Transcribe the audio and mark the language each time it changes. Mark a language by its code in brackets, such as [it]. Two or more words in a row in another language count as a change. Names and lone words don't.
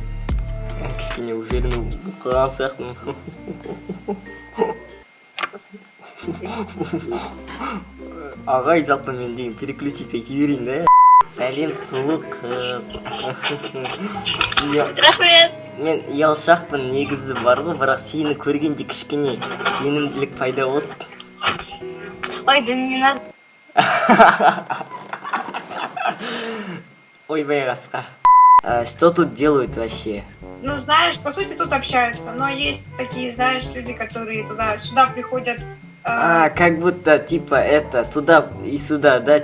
[kk] Кішкене үйреніп қалған сияқтымын. Ағай жалпы мен деген переключить ете берейін да. Сәлем сұлу қыз. Рахмет. Мен ұялшақпын негізі бар ғой, бірақ сені көргенде кішкене сенімділік пайда болды. [ru] Ой, да не надо. [kk] Ой, байғасқа. [ru] Что тут делают вообще? Ну, знаешь, по сути, тут общаются, но есть такие, знаешь, люди, которые сюда приходят. Как будто, типа, это, туда и сюда, да?